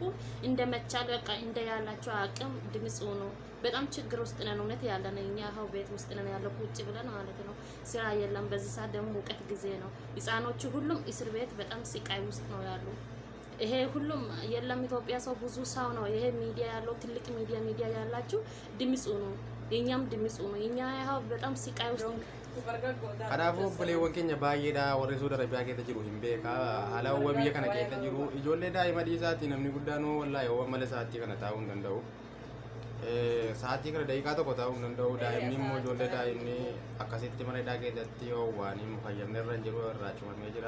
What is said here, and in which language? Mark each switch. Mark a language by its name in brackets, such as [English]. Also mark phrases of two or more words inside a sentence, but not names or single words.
[Amharic] እንደመቻል በቃ እንደ ያላችሁ አቅም ድምጽ ሆኑ። በጣም ችግር ውስጥ ነን እውነት ያለን። እኛ አው ቤት ውስጥ ነን ያለው ቁጭ ብለን ማለት ነው። ስራ የለም። በዚህ ሰዓት ደግሞ ሙቀት ጊዜ ነው። ህፃኖቹ ሁሉም እስር ቤት በጣም ስቃይ ውስጥ ነው ያሉ። ይሄ ሁሉም የለም ኢትዮጵያ ሰው ብዙ ሰው ነው። ይሄ ሚዲያ ያለው ትልቅ ሚዲያ ያላችሁ ድምጽ ነው። የኛም ድምጽ ነው። እኛ ያው በጣም ስቃይ ውስጥ [Oromo] kanaafuu obboleewwan keenya baay'eedha warri Sudi Arabiyaa keessa jiru hin beeka. Haalawwan biyya kana keessa jiru ijoollee daa'ima dhiisaati namni guddaanoo wallaahi yoo mala sa'aatii kana taa'uu hin danda'u. Sa'aatii kana daqiiqaa tokko taa'uu hin danda'u. Daa'imni immoo ijoollee daa'imni akkasitti mana hidhaa keessatti yoo waan hin fayyamne irra jiru irraa cimamee jira.